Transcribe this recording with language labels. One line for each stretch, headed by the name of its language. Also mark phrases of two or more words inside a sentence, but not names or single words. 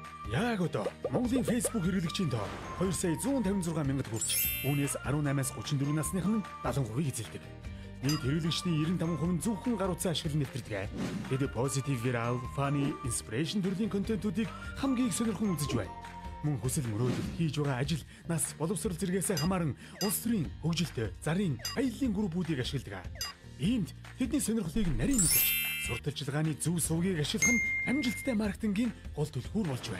Mongolian: Яг одоо Монголын Facebook хэрэглэгчийн тоо 2 сая 156 мянгад хүрч үүнээс 18-аас 34 насных нь 70%-ийг эзэлдэг. Нийт хэрэглэгчдийн 95% зөвхөн гар утсаа ашиглан нэвтэрдэг. Тэд
English: positive, viral, funny, inspiration
Mongolian: төрлийн контентуудыг хамгийн их сонирхон үзэж байна. Мөн хүсэл мөрөөдөл хийж байгаа ажил, нас, боловсрол зэрэгээс хамааран улс төрийн хөгжилтэй, зарын, аяллаа группүүдийг ашигладаг. Иймд тэдний сонирхлыг нарийн мэдэрч, сурталчилгааны зөв сувгийг ашиглах нь амжилттай маркетингийн гол түлхүүр болж байна.